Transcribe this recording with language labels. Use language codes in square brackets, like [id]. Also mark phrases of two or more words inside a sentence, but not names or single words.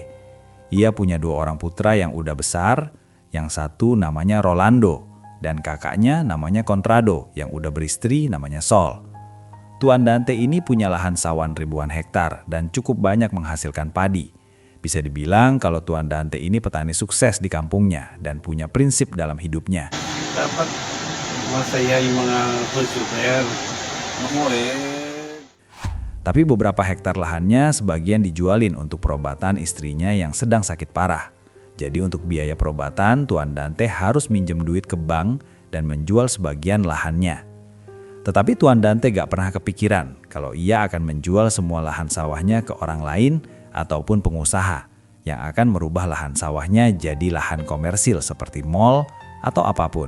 [id] Ia punya 2 orang putra yang udah besar, yang satu namanya Rolando, dan kakaknya namanya Contrado yang udah beristri namanya Sol. Tuan Dante ini punya lahan sawan ribuan hektar dan cukup banyak menghasilkan padi. Bisa dibilang kalau Tuan Dante ini petani sukses di kampungnya dan punya prinsip dalam hidupnya. [tl] Dapat masaya yung mga consumer. [id] Tapi beberapa hektar lahannya sebagian dijualin untuk perobatan istrinya yang sedang sakit parah. Jadi untuk biaya perobatan, Tuan Dante harus minjem duit ke bank dan menjual sebagian lahannya. Tetapi Tuan Dante gak pernah kepikiran kalau ia akan menjual semua lahan sawahnya ke orang lain ataupun pengusaha yang akan merubah lahan sawahnya jadi lahan komersil seperti mal atau apapun.